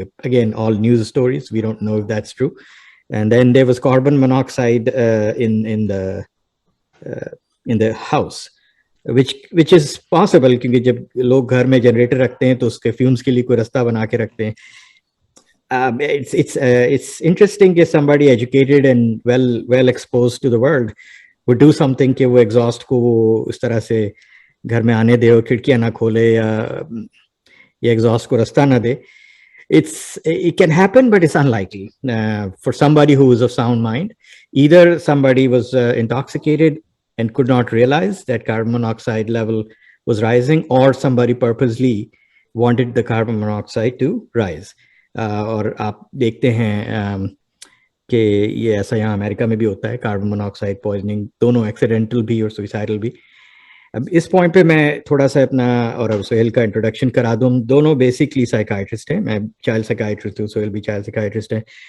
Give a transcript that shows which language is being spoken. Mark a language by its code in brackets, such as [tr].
[en] Again all news stories, we don't know if that's true. And then there was carbon monoxide in the house, which is possible [ur] کیونکہ جب لوگ گھر میں generator رکھتے ہیں تو اس کے فیومز کے لیے کوئی رستہ بنا کے رکھتے ہیں. [en] It's interesting [ur] کہ [en] somebody educated and well exposed to the world would do something [ur] کہ وہ ایگزاسٹ کو وہ اس طرح سے گھر میں آنے دے اور کھڑکیاں نہ کھولے یا ایگزاسٹ کو رستہ نہ دے. [en] It can happen, but it's unlikely for somebody who is of sound mind. Either somebody was intoxicated and could not realize that carbon monoxide level was rising, or somebody purposely wanted the carbon monoxide to rise. [ur] اور آپ دیکھتے ہیں کہ یہ ایسا یہاں امریکہ میں بھی ہوتا ہے, کاربن موناکسائڈ پوائزننگ, دونوں ایکسیڈنٹل بھی اور سوئسائڈل بھی. اب اس پوائنٹ پہ میں تھوڑا سا اپنا اور سہیل کا انٹروڈکشن کرا دوں. دونوں بیسکلی سائیکائٹرسٹ ہیں, میں چائلڈ سائیکائٹرسٹ ہوں, سہیل بھی چائلڈ سائیکائٹرسٹ ہے.